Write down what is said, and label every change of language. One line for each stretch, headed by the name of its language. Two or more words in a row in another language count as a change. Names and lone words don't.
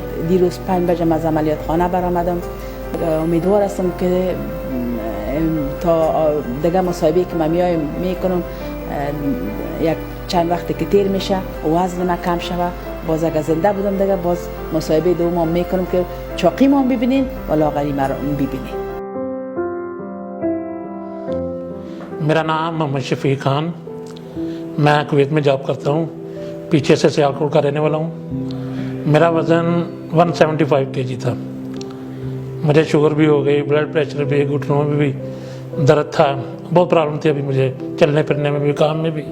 Persian: دیروز 5 بجه از عملیات خانه برآمدم. امیدوار هستم که تا دیگه مصاحبه که من میکنم یک چند وقتی که تیر میشه وزن من کم شوه. باز اگر زنده بودم دیگه باز مصاحبه دوم میکنم که چاقی ما ببینین و لاغری ما ببینین.
Urdu: میرا نام محمد شفیق خان، میں کویت میں جاب کرتا ہوں، پیچھے سے سیالکوٹ کا رہنے والا ہوں. میرا وزن 175 kg تھا. مجھے شوگر بھی ہو گئی,
English: blood pressure
Urdu: بھی، گھٹنوں میں بھی درد تھا، بہت پرابلم تھی ابھی مجھے چلنے پھرنے میں بھی، کام میں بھی.